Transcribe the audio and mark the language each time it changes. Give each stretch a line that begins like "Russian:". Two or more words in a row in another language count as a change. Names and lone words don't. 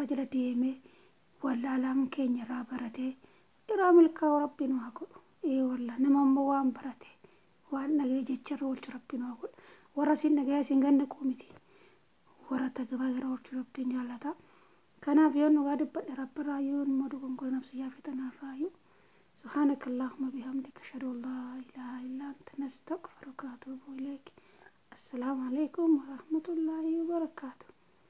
Oromo: jala deemee wallaalaan keenya irraa baratee irraa milkaa'u rabbiin haa godhu wallah nama ammoo waan barate waan nagee jecharra oolchu rabbiin haa godhu warra siin nagee siin ganna qoomiti warra tagabaa gara oolchu rabbiin jaallata kanaaf yoo nu gaa dubbadhe rabbirraa yoo immoo dogonkora nafsu yaafetanarraayyuu
Arabic: سبحانك اللهم بحمدك أشهد أن لا إله إلا أنت نستغفرك وأتوب إليك السلام عليكم ورحمة الله وبركاته